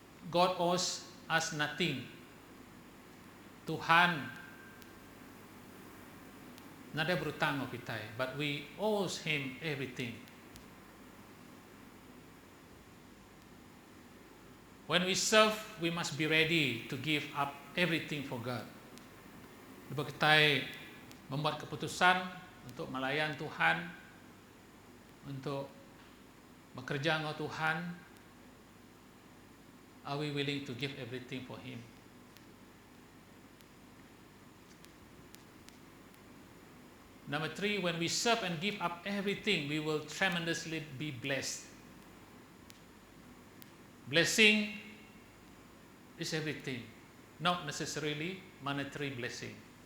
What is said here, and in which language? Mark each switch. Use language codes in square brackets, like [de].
[en] God owes us nothing. [ms] Tuhan nada berutang sama kita, [en] but we owe Him everything. When we serve, we must be ready to give up everything for God. [ms] Bila kita membuat keputusan untuk melayan Tuhan, untuk bekerja dengan Tuhan, [en] are we willing to give everything for Him? Number 3, when we serve and give up everything, we will tremendously be blessed. Blessing is everything, not necessarily monetary blessing.